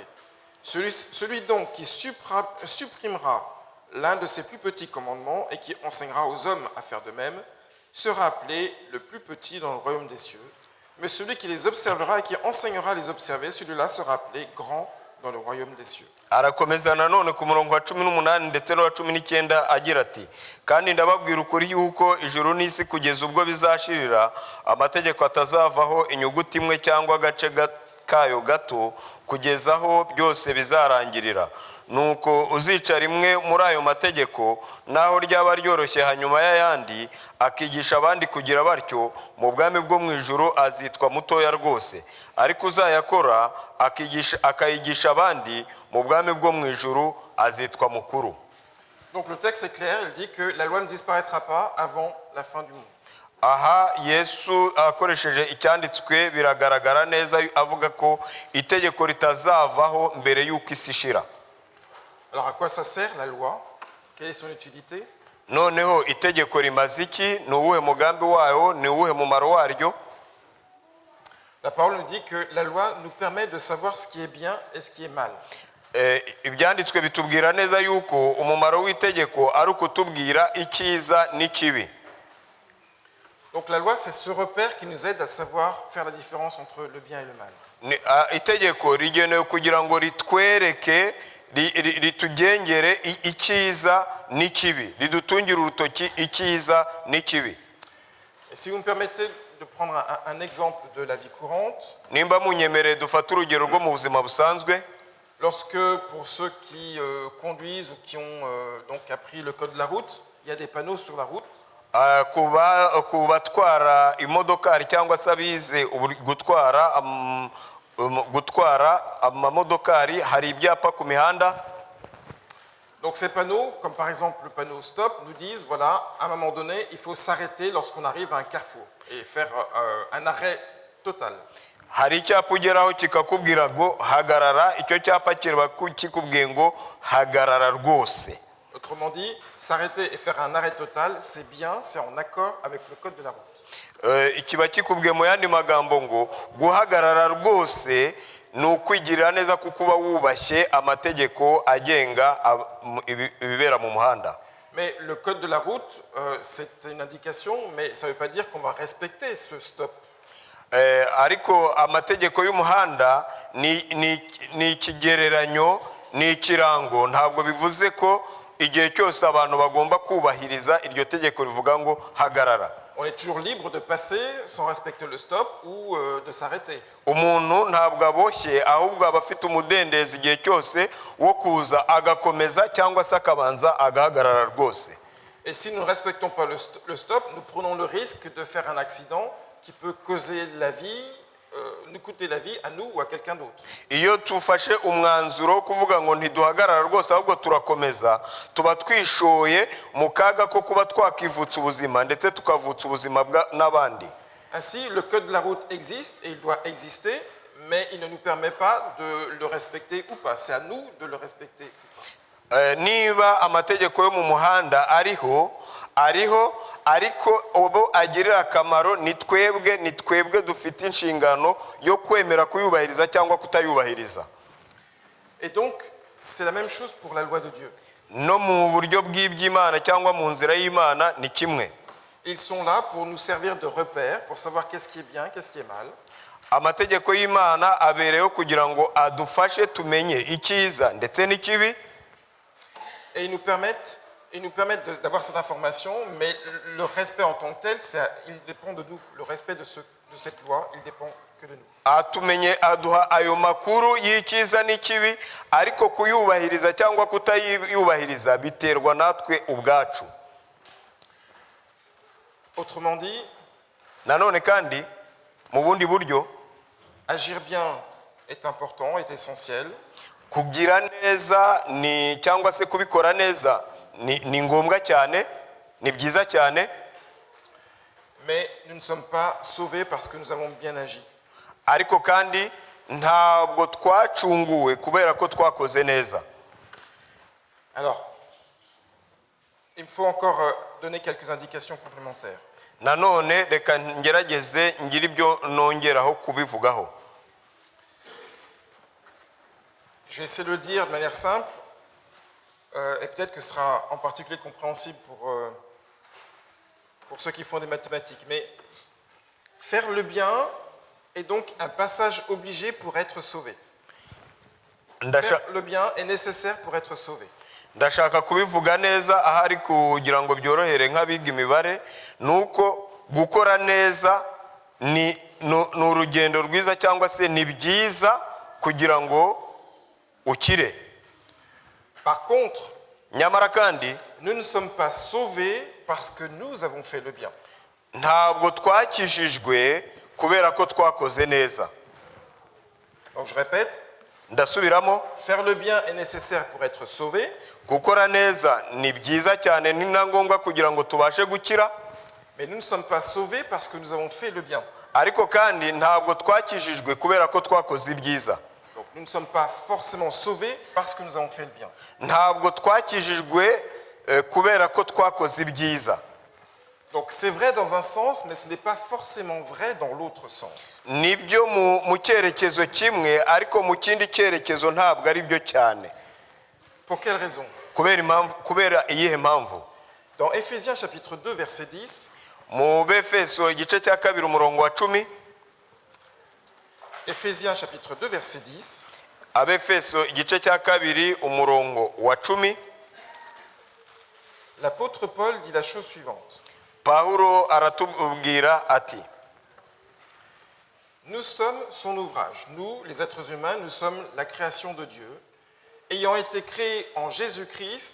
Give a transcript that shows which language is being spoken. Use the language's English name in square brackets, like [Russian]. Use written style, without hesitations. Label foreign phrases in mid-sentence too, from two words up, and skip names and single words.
[French] Celui donc qui supprimera l'un de ces plus petits commandements et qui enseignera aux hommes à faire de même, sera appelé le plus petit dans le royaume des cieux. Mais celui qui les observera et qui enseignera à les observer, celui-là sera appelé grand dans le royaume des cieux. [Kinyarwanda] Arakomeza nanone ku murongo wa 18 ndetse no wa 19 agira ati, kandi ndababwira ukuri yuko ijuru n'isi kugeza ubwo bizashirira amategeko atazavaho inyuguti imwe cyangwa agace kayo gato kugeza aho byose bizarangirira. Nuko uzica rimwe muri ayo mategeko naho ryaba ryoroshye hanyuma y'ayandi akigisha abandi kugira batyo, mu bwami bwo mu ijuru azitwa mutoya rwose, ariko uzayakora akayigisha abandi, mu bwami bwo mu ijuru azitwa mukuru. [French] Donc le texte est clair, il dit que la loi ne disparaîtra pas avant la fin du monde. [Kinyarwanda] Aha Yesu akoresheje icyanditswe biragaragara neza avuga ko itegeko ritazavaho mbere y'uko isi ishira. [French] Alors à quoi ça sert la loi? Quelle est son utilité? [Kinyarwanda] Noneho itegeko rimaze iki? Ni uwuhe mugambi wayo? Ni uwuhe mumaro waryo? [French] La parole nous dit que la loi nous permet de savoir ce qui est bien et ce qui est mal. [Kinyarwanda] Ibyanditswe bitubwira neza yuko umumaro w'itegeko ari ukutubwira icyiza n'ikibi. [French] Donc la loi, c'est ce repère qui nous aide à savoir faire la différence entre le bien et le mal. [Kinyarwanda] Itegeko rigenewe kugira ngo ritwereke ritugengere icyiza n'ikibi, ridutungira urutoki icyiza n'ikibi. [French] Et si vous me permettez de prendre un exemple de la vie courante. [Kinyarwanda] Nimba munyemereye dufata urugero rwo mu buzima busanzwe. [French] Lorsque pour ceux qui conduisent ou qui ont donc appris le code de la route, il y a des panneaux sur la route. [Kinyarwanda] Kubatwara imodokari cyangwa se abize gutwara gutwara amamodokari hari ibyapa ku mihanda. [French] Donc ces panneaux, comme par exemple le panneau stop, nous disent, voilà, à un moment donné, il faut s'arrêter lorsqu'on arrive à un carrefour et faire un arrêt total. [Kinyarwanda] Hari icyapa ugeraho kikakubwira ngo hagarara, icyo cyapa kiraba kikubwiye ngo hagarara rwose. [French] Autrement dit, s'arrêter et faire un arrêt total, c'est bien, c'est en accord avec le code de la route. [Kinyarwanda] Kiba kikubwiye mu yandi magambo ngo guhagarara rwose ni ukwigirira neza kuko uba wubashye amategeko agenga ibibera mu muhanda. [French] Mais le code de la route, c'est une indication, mais ça ne veut pas dire qu'on va respecter ce stop. [Kinyarwanda] Ariko amategeko y'umuhanda ni ikigereranyo, ni ikirango, ntabwo bivuze ko igihe cyose abantu bagomba kubahiriza iryo tegeko rivuga ngo hagarara. [French] On est toujours libre de passer sans respecter le stop ou de s'arrêter. [Kinyarwanda] Umuntu ntabwo aboshye, ahubwo aba afite umudendezo igihe cyose wo kuza agakomeza cyangwa se akabanza agahagarara rwose. [French] Et si nous ne respectons pas le stop, nous prenons le risque de faire un accident qui peut causer la vie, nous coûter la vie à nous ou à quelqu'un d'autre. [Kinyarwanda] Iyo tufashe umwanzuro wo kuvuga ngo ntiduhagarara rwose ahubwo turakomeza, tuba twishoye mu kaga ko kuba twakivutsa ubuzima ndetse tukavutsa ubuzima n'abandi. [French] Ainsi, le code de la route existe et il doit exister, mais il ne nous permet pas de le respecter ou pas. C'est à nous de le respecter. [Kinyarwanda] Niba amategeko yo mu muhanda ariho ariko ubu agirira akamaro ni twebwe dufite inshingano yo kwemera kuyubahiriza cyangwa kutayubahiriza. [French] Et donc, c'est la même chose pour la loi de Dieu. [Kinyarwanda] No mu buryo bw'iby'Imana cyangwa mu nzira y'Imana ni kimwe. [French] Ils sont là pour nous servir de repère, pour savoir qu'est-ce qui est bien, qu'est-ce qui est mal. [Kinyarwanda] Amategeko y'Imana abereyeho kugira ngo adufashe tumenye icyiza ndetse n'ikibi. [French] Et ils nous permettent d'avoir cette information, mais le respect en tant que tel, il dépend de nous. Le respect de cette loi, il dépend que de nous. [Kinyarwanda] Atumenye aduha ayo makuru y'icyiza n'ikibi, ariko kuyubahiriza cyangwa kutayubahiriza biterwa natwe ubwacu. [French] Autrement dit, [Kinyarwanda] nanone kandi mu bundi buryo, [French] agir bien est important, est essentiel. [Kinyarwanda] Kugira neza ni cyangwa se kubikora neza ni ngombwa cyane, ni byiza cyane. [French] Mais nous ne sommes pas sauvés parce que nous avons bien agi. [Kinyarwanda] Ariko kandi ntabwo twacunguwe kubera ko twakoze neza. [French] Alors, il faut encore donner quelques indications complémentaires. [Kinyarwanda] Nanone reka ngerageze ngira ibyo nongeraho kubivugaho. [French] Je vais essayer de le dire de manière simple, et peut-être que ce sera en particulier compréhensible pour ceux qui font des mathématiques. Mais faire le bien est donc un passage obligé pour être sauvé. Faire le bien est nécessaire pour être sauvé. [Kinyarwanda] Ndashaka kubivuga neza ahari kugira ngo byorohere nk'abiga imibare, nuko gukora neza ni urugendo rwiza cyangwa se ni byiza kugira ngo ukire. [French] Par contre, [Kinyarwanda] nyamara kandi [French] nous ne sommes pas sauvés parce que nous avons fait le bien. [Kinyarwanda] Ntabwo twakijijwe kubera ko twakoze neza. [French] Donc je répète, [Kinyarwanda] ndasubiramo, [French] faire le bien est nécessaire pour être sauvé. [Kinyarwanda] Gukora neza ni byiza cyane, ni ngombwa kugira ngo tubashe gukira. [French] Mais nous ne sommes pas sauvés parce que nous avons fait le bien. [Kinyarwanda] Ariko kandi ntabwo twakijijwe kubera ko twakoze ibyiza. [French] Donc nous ne sommes pas forcément sauvés parce que nous avons fait le bien. [Kinyarwanda] Ntabwo twakijijwe kubera ko twakoze ibyiza. [French] Donc c'est vrai dans un sens, mais ce n'est pas forcément vrai dans l'autre sens. [Kinyarwanda] Nibyo mu cyerekezo kimwe, ariko mu kindi cyerekezo ntabwo ari byo cyane. [French] Pour quelle raison? [Kinyarwanda] Kubera iyihe mpamvu? [French] Dans Éphésiens chapitre 2 verset 10, [Kinyarwanda] mu Befeso igice cya 2 umurongo wa 10, [French] Éphésiens chapitre 2 verset 10, [Kinyarwanda] Abefeso igice cya 2 umurongo wa 10, [French] l'apôtre Paul dit la chose suivante. [Kinyarwanda] Paulo aratubwira ati: [French] Nous sommes son ouvrage. Nous, les êtres humains, nous sommes la création de Dieu, ayant été créés en Jésus-Christ.